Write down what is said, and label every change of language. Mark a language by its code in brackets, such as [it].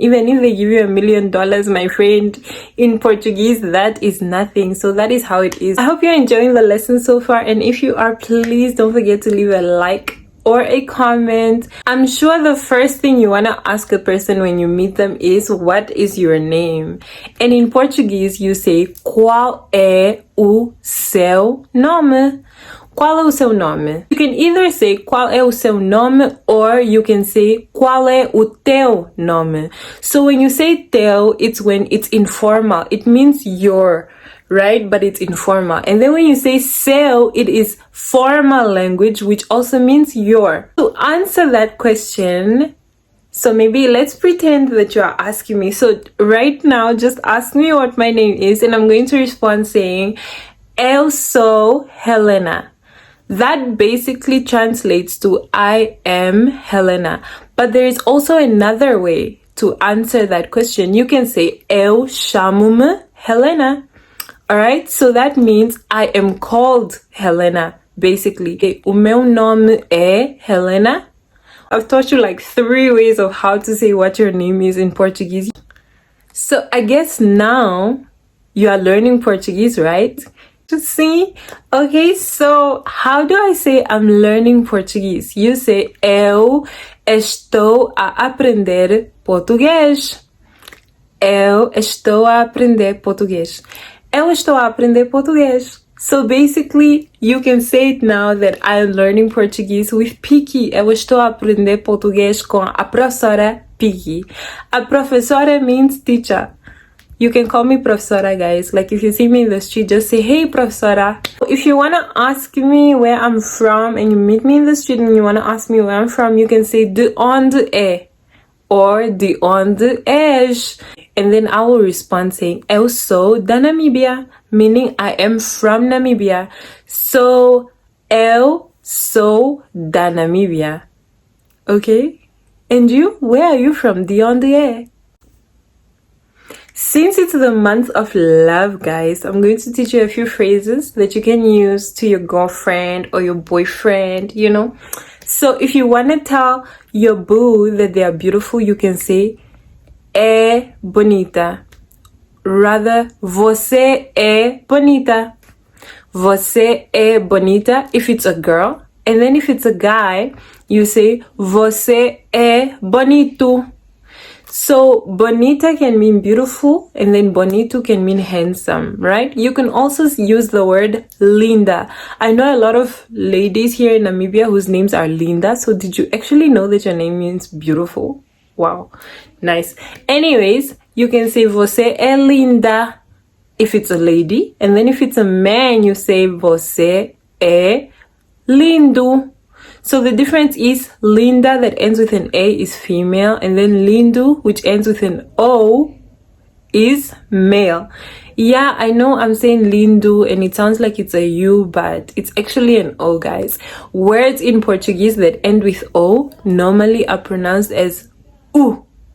[en] Even if they give you $1 million, my friend, in Portuguese, that is nothing. So that is how it is. I hope you're enjoying the lesson so far. And if you are, please don't forget to leave a like or a comment. I'm sure the first thing you want to ask a person when you meet them is, what is your name? And in Portuguese, you say, [pt] qual é o seu nome? Qual é o seu nome? [en] You can either say [pt] qual é o seu nome, [en] or you can say [pt] qual é o teu nome. [en] So when you say teu, it's when it's informal. It means your, right? But it's informal. And then when you say seu, it is formal language, which also means your. To answer that question, so maybe let's pretend that you are asking me. So right now, just ask me what my name is, and I'm going to respond saying, [pt] eu sou Helena. [en] That basically translates to I am Helena. But there is also another way to answer that question. You can say [pt] eu chamo-me Helena. [en] Alright, so that means I am called Helena, basically. Okay, [pt] o meu nome é Helena. [en] I've taught you like 3 ways of how to say what your name is in Portuguese. So I guess now you are learning Portuguese, right? To see. Okay, so how do I say I'm learning Portuguese? You say [pt] eu estou a aprender português. Eu estou a aprender português. Eu estou a aprender português. [en] So basically, you can say it now that I'm learning Portuguese with Piki. [pt] Eu estou a aprender português com a professora Piki. [en] A professora means teacher. You can call me professora, guys. Like if you see me in the street, just say, hey, professora. If you want to ask me where I'm from and you meet me in the street and you want to ask me where I'm from, you can say [pt] de onde é [en] or [pt] de onde és. [en] And then I will respond saying, [pt] eu sou da Namíbia, [en] meaning I am from Namibia. So, [pt] eu sou da Namíbia. [en] Okay? And you? Where are you from? [pt] De onde é? [en] Since it's the month of love, guys, I'm going to teach you a few phrases that you can use to your girlfriend or your boyfriend, you know. So if you want to tell your boo that they are beautiful, you can say, [pt] é bonita. Rather, você é bonita. Você é bonita [en] if it's a girl. And then if it's a guy, you say, [pt] você é bonito. [en] So bonita can mean beautiful, and then bonito can mean handsome, right? You can also use the word linda. I know a lot of ladies here in Namibia whose names are Linda. So did you actually know that your name means beautiful? Wow, nice. Anyways, you can say [pt] você é linda [en] if it's a lady, and then if it's a man, you say [pt] você é lindo. [en] So the difference is linda that ends with an A is female, and then lindo, which ends with an O, is male. Yeah, I know I'm saying lindo and it sounds like it's a U, but it's actually an O, guys. Words in Portuguese that end with O normally are pronounced as U.